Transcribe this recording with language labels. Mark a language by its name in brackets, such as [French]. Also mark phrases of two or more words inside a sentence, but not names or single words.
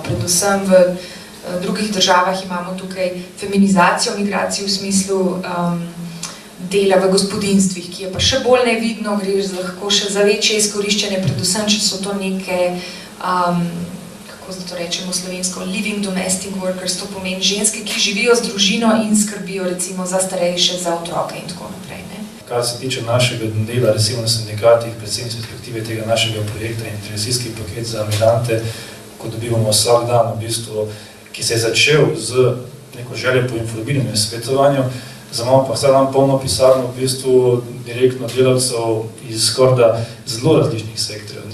[Slovenian] Predvsem v drugih državah imamo tukaj feminizacijo migracij v smislu dela v gospodinstvih, ki je pa še bolj nevidno, gre lahko še za večje izkoriščanje, predvsem, če so to neke, kako to rečemo slovensko, [English] living domestic workers, [Slovenian] to pomeni ženske, ki živijo z družino in skrbijo recimo za starejše, za otroke in tako naprej, ne. kar se tiče našega dela, recimo na sindikatih, predvsem iz perspektive tega našega projekta intervencijski paket za migrante, ko dobivamo vsak dan, v bistvu, ki se je začel z neko željo po informiranju in svetovanju, imamo pa vsak dan polno pisarno v bistvu direktno delavcev iz skorda zelo različnih sektorjev.